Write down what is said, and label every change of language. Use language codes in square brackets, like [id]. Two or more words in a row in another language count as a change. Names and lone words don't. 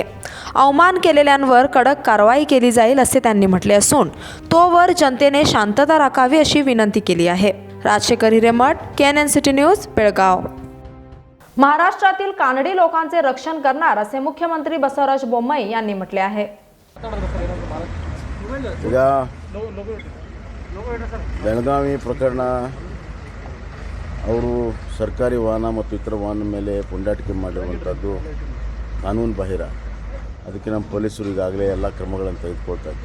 [mr] अवमान केलेल्यांवर कडक कारवाई केली जाईल असे त्यांनी म्हटले असून तोवर जनतेने शांतता राखावी अशी विनंती केली आहे. राजशेखर हिरेमठ, KNN सिटी न्यूज, बेळगाव. महाराष्ट्रातील कानडी लोकांचे रक्षण करणार असे मुख्यमंत्री बसवराज बोम्मई यांनी म्हटले आहे. [kn] ಈಗ ಬೆಳಗಾವಿ ಪ್ರಕರಣ ಅವರು ಸರ್ಕಾರಿ ವಾಹನ ಮತ್ತು ಇತರ ವಾಹನ ಮೇಲೆ ಪುಂಡಾಟಿಕೆ ಮಾಡಿರುವಂಥದ್ದು ಕಾನೂನು ಬಾಹಿರ. ಅದಕ್ಕೆ ನಮ್ಮ ಪೊಲೀಸರು ಈಗಾಗಲೇ ಎಲ್ಲ ಕ್ರಮಗಳನ್ನು ತೆಗೆದುಕೊಳ್ತಾ ಇದ್ದಾರೆ.